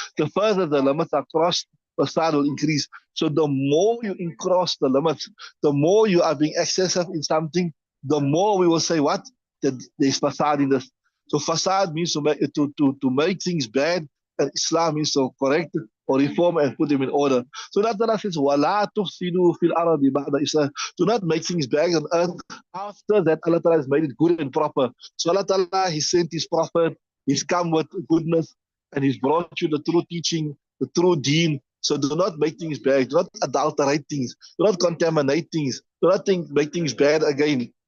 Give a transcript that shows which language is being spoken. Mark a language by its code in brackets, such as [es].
[en] The further the limits are crossed, facade will increase. So the more you cross the limits, the more you are being excessive in something, the more we will say what? That there's facade in this. So facade means to make things bad, and Islam means to correct or reform and put them in order. [ar] So that Allah says, وَلَا تُفْسِدُوا فِي الْأَرْضِ بَعْدَ إِصْلَاحِهَا. [en] Do not make things bad on earth after that Allah Ta'ala has made it good and proper. So Allah Ta'ala, He sent His Prophet, He's come with goodness, and He's brought you the true teaching, the true deen. So do not make things bad, do not adulterate things, do not contaminate things, do not make things bad again.